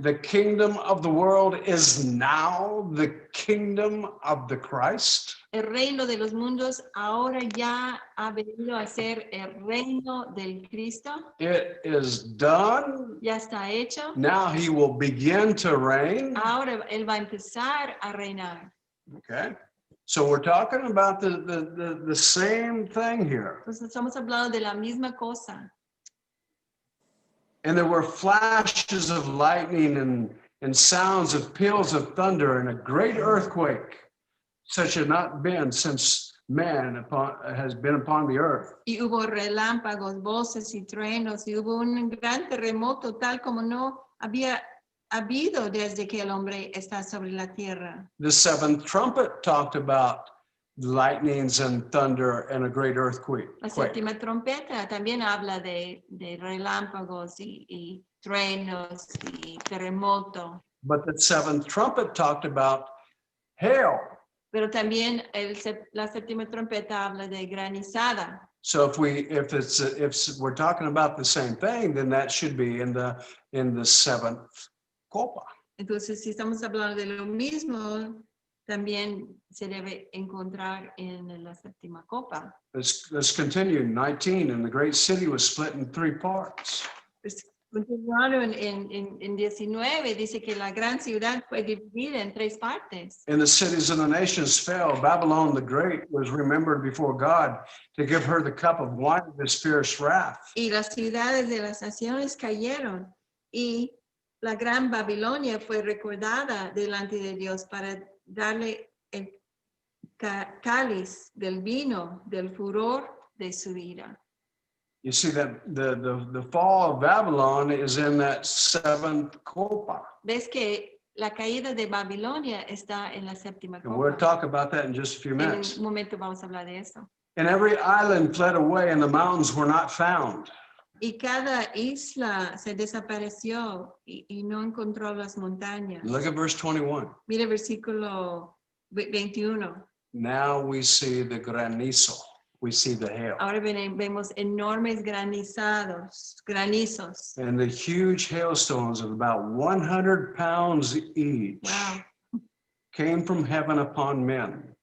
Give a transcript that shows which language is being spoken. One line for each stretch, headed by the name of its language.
English: The kingdom of the world is now the kingdom of the Christ.
Spanish: El reino de los mundos ahora ya ha venido a ser el reino del Cristo.
English: It is done.
Spanish: Ya está hecho.
English: Now he will begin to reign.
Spanish: Ahora él va a empezar a reinar.
English: Okay. So we're talking about the same thing here.
Spanish: Entonces estamos hablando de la misma cosa.
English: And there were flashes of lightning and sounds of peals of thunder and a great earthquake, such as not been since man has been upon the earth.
Spanish: Y hubo relámpagos, voces y truenos, y hubo un gran terremoto tal como no había habido desde que el hombre está sobre la tierra.
English: The seventh trumpet talked about lightnings and thunder and a great earthquake.
Spanish: La séptima trompeta también habla de relámpagos y truenos y terremoto.
English: But the seventh trumpet talked about hail.
Spanish: Pero también la séptima trompeta habla de granizada.
English: So if we're talking about the same thing, then that should be in the seventh copa.
Spanish: Entonces, si estamos hablando de lo mismo, también se debe encontrar en la séptima copa.
English: Let's continue. 19, and the great city was split in 3 parts.
Spanish: Pues, continuando en 19, dice que la gran ciudad fue dividida en 3 partes.
English: And the cities of the nations fell. Babylon the Great was remembered before God to give her the cup of wine of his fierce wrath.
Spanish: Y las ciudades de las naciones cayeron, y la gran Babilonia fue recordada delante de Dios para darle el cáliz del vino del furor de su ira.
English: You see that the fall of Babylon is in that 7th copa.
Spanish: Ves que la caída de Babilonia está en la séptima
English: And we'll
Spanish: copa.
English: talk about that in just a few
Spanish: En
English: minutes.
Spanish: un momento vamos a hablar de eso.
English: And every island fled away, and the mountains were not found.
Spanish: Y cada isla se desapareció y no encontró las montañas.
English: Look at verse 21.
Spanish: Mira el versículo 21.
English: Now we see the granizo. We see the hail.
Spanish: Ahora vemos enormes granizos.
English: And the huge hailstones of about 100 pounds each Wow. came from heaven upon men.